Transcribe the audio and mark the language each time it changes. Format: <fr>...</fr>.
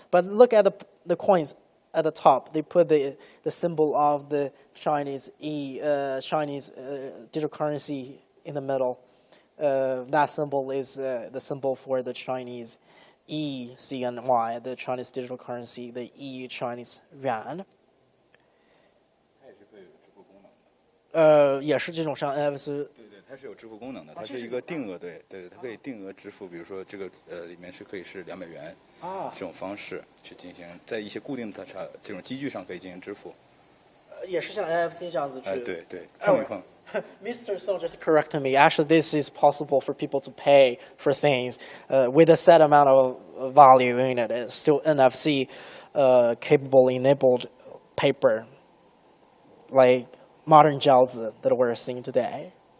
<en>But look at the coins at the top. They put the symbol of the Chinese digital currency in the middle. That symbol is the symbol for the Chinese eCNY, the Chinese digital currency, the e-Chinese yuan.</en> <zh>它也是可以有支付功能的。也是这种像 NFC。对，它是有支付功能的，它是一个定额，对，它可以定额支付，比如说这个里面是可以是200元这种方式去进行，在一些固定的这种机具上可以进行支付。也是像 NFC 这样子去。对，碰一碰。</zh> <en>Mr. Song just corrected me. Actually, this is possible for people to pay for things with a set amount of value in it. It's still NFC capable, enabled paper, like modern Jiaozi that we're seeing today.</en>